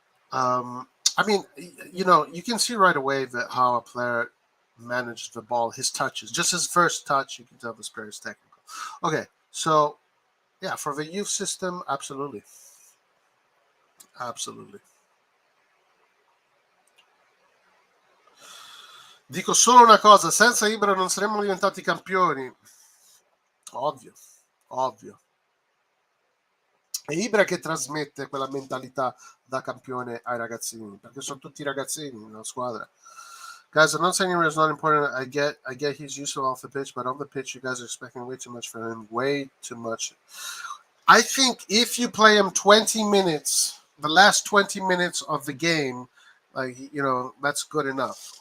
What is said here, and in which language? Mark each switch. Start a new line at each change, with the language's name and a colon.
English: Um, I mean, you can see right away that how a player managed the ball, his touches, just his first touch, you can tell this player is technical. Okay, so yeah, for the youth system, absolutely, absolutely.
Italian: Dico solo una cosa, senza Ibra non saremmo diventati campioni. Ovvio, ovvio. È Ibra che trasmette quella mentalità da campione ai ragazzini, perché sono tutti ragazzini nella squadra.
English: Guys, I'm not saying Ibra is not important. I get he's useful off the pitch, but on the pitch, you guys are expecting way too much from him. Way too much. I think if you play him 20 minutes, the last 20 minutes of the game, that's good enough.